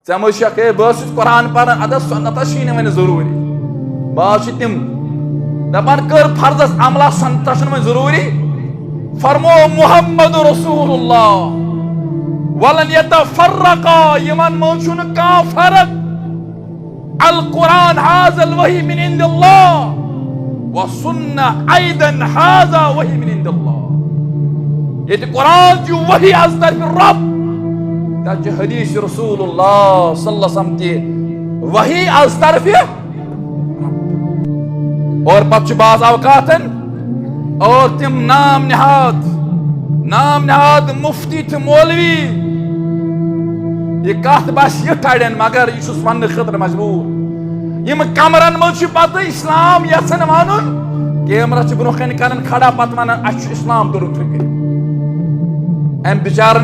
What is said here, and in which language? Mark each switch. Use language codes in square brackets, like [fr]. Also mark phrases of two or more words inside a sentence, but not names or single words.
[ks] ژےٚ ہے بہٕ قرآن پران ادا سنتس چھی نہٕ وۄنۍ ضروٗری بعض چھِ تِم دپان کٔر فرضس عملہ سنتس چھُنہٕ وۄنۍ ضروٗری فرمو محمد رسول اللہ [ar] ولن یتفرقا [ks] یمن منٛز چھُنہٕ کانٛہہ فرق [ar] القرآن هذا الوحی من عند اللہ [ks] وسنة ايضا هذا وحی من عند اللہ ییٚتہِ قرآن چھُ [fa] وحی از طرف رب [ks] تَتہِ چھُ حدیث رسول اللہ [ar] صلی اللہ علیہ وسلم [ks] تہِ [fa] وحی از طرف رب [ks] اور پتہٕ چھُ بعض اوقاتن اور تم نام نہاد مفتی تہٕ مولوی یہ کتھ بس یِتھ اڑٮ۪ن مگر یہ چھُس وننہٕ خٲطرٕ مجبوٗر یِم کمرن منٛز چھُ پتہٕ اسلام یژھان ونُن کیمرا چھِ برونٛہہ کنہِ کران کھڑا پتہٕ ونان اسہِ چھُ اسلام تُرُن فکرِ أمۍ بِچارن